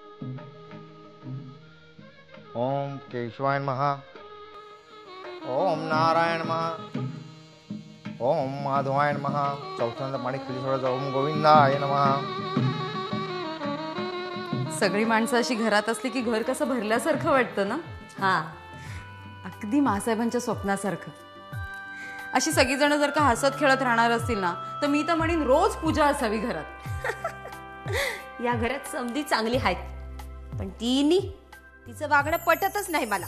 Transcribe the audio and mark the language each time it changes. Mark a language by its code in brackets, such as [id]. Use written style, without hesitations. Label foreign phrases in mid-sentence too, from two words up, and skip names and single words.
[sa] ओम केशवाय नमः, ओम नारायण नमः, ओम माधवाय नमः. [mr] चौथ्यांदा पाणी खाली सोडायचं. [sa] ओम गोविंदाय नमः. [mr] सगळी माणसं अशी घरात असली की घर कसं भरल्यासारखं वाटतं ना. हा, अगदी मासाहेबांच्या स्वप्नासारखं. अशी सगळीजण जर का हसत खेळत राहणार असतील ना तर मी तर म्हणीन रोज पूजा असावी घरात. या घरात समधी चांगली आहेत, पण तिचं वागणं पटतच नाही मला.